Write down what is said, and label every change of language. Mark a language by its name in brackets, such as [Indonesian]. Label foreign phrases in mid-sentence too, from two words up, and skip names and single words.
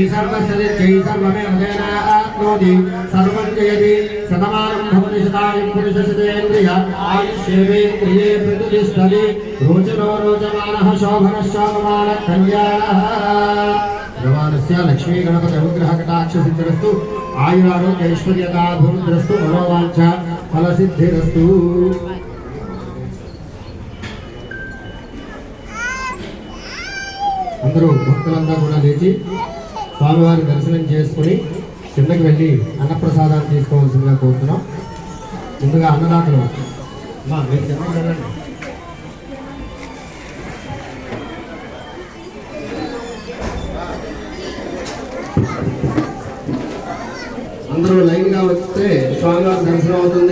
[Sanskrit] सर्वस्य सर्वमेव तेनाप्नोति सर्वं जयति शतमानं भवति शतायुः पुरुषशतेन्द्रिय आयुष्येवेन्द्रिये प्रतिष्ठति रोचनो रोचमानः शोभनः शोभमानः कल्याणः भगवानस्य लक्ष्मी गणपति अनुग्रह कटाक्ष सिद्धिरस्तु आयुरारोग्य ऐश्वर्यता भूमिद्रस्तु मनोवांఛ फलसिद्धिरस्तु। [Telugu] అందరూ భక్తులందరూ కూడా లేచి స్వామివారి దర్శనం చేసుకుని కిందకి వెళ్ళి అన్నప్రసాదాన్ని తీసుకోవాల్సిందిగా కోరుతున్నాం. ముందుగా అన్నదాతలు అందరూ లైన్గా వస్తే స్వామివారి దర్శనం అవుతుంది.